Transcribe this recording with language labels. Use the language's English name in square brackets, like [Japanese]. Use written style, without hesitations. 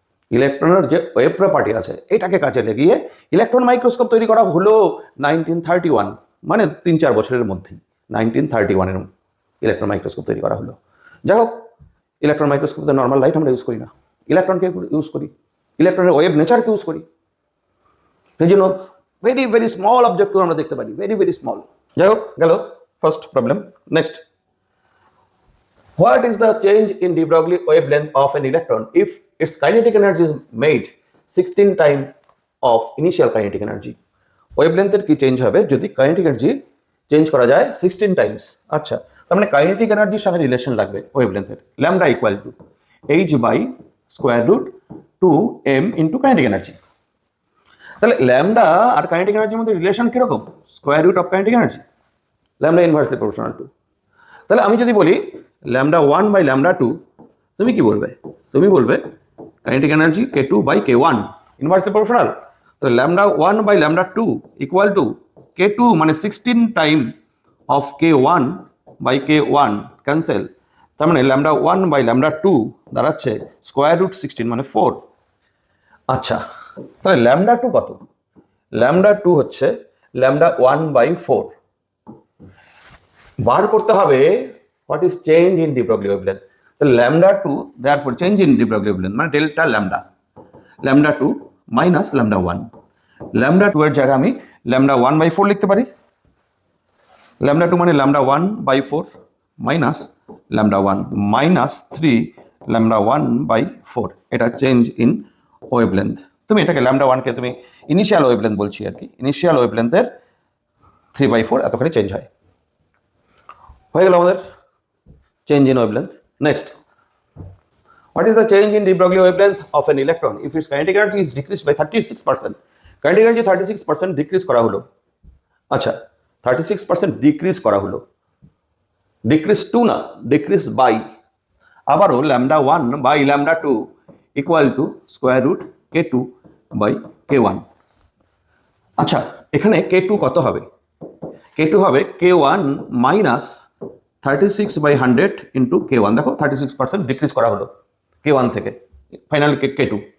[Bangla] ইলেকট্রনের যে wave property আছে এটাকে কাজে লাগিয়ে ইলেকট্রন মাইক্রোস্কোপ তৈরি করা হলো 1931, মানে 3-4 বছরের মধ্যেই 1931 ইলেকট্রন মাইক্রোস্কোপ তৈরি করা হলো। যাই হোক, ইলেকট্রন মাইক্রোস্কোপে নর্মাল লাইট আমরা ইউজ করি না, ইলেকট্রনকে ইউজ করি, ইলেকট্রনের ওয়েভ নেচারকে ইউজ করি। সেই জন্য ভেরি ভেরি স্মল অবজেক্টও আমরা দেখতে পারি, ভেরি ভেরি স্মল। যাই হোক, গেল first problem. [English] Next, what is the change in de Broglie wavelength of an electron if its kinetic energy is made 16 times of initial kinetic energy? [Bangla] wavelength এর কি change হবে যদি কাইনেটিক এনার্জি চেঞ্জ করা যায় 16 Times. আচ্ছা, তার মানে kinetic এনার্জির সঙ্গে রিলেশন লাগবে ওয়েভলেন্থের, lambda equal to h by square root 2m into kinetic energy. তাহলে ল্যামডা আর কাইনেটিক এনার্জির মধ্যে রিলেশন কিরকম? Square root of kinetic energy, lambda inversely proportional to. তাহলে আমি যদি বলি ল্যামডা 1 বাই ল্যামডা 2, তুমি কি বলবে? তুমি বলবে kinetic energy k2 by k1 inversely proportional. তো lambda 1 by lambda 2 equal to k2 মানে 16 time of k1 by k1 cancel. তার মানে ল্যামডা 1 বাই ল্যামডা 2 দাঁড়াচ্ছে স্কোয়ার রুট 16 মানে 4। আচ্ছা, তাহলে ল্যামডা 2 কত? ল্যামডা 2 হচ্ছে ল্যামডা 1 বাই 4। বার করতে হবে [English] what is change in de Broglie wavelength. [Bangla] So lambda 2 therefore change in de Broglie wavelength মানে delta lambda, lambda 2 minus lambda 1। Lambda 2 এর জায়গায় আমি ল্যামডা 1 বাই 4 লিখতে পারি। ল্যামডা 2 মানে lambda 1 by 4 minus lambda 1 minus 3 lambda 1 by 4। এটা change in wavelength. তুমি এটাকে ল্যামডা 1 কে তুমি ইনিশিয়াল ওয়েভলেন্থ বলছি আর কি, ইনিশিয়াল ওয়েভলেন্থের 3/4 এতখানি চেঞ্জ হয়। হয়ে গেল আমাদের change in wavelength. [English] Next, what is the change in de Broglie wavelength of an electron if its kinetic energy is decreased by 36%? [Bangla] Kinetic energy 36% decrease করা হলো। আচ্ছা, 36% decrease করা হলো, decrease to না, decrease by। আবারও lambda 1 by lambda 2 equal to square root k2 by k1। আচ্ছা, এখানে k2 কত হবে? k2 হবে k1 minus 36 by 100 into k1। দেখো 36% ডিক্রিজ করা হলো k1 থেকে, ফাইনাল k2।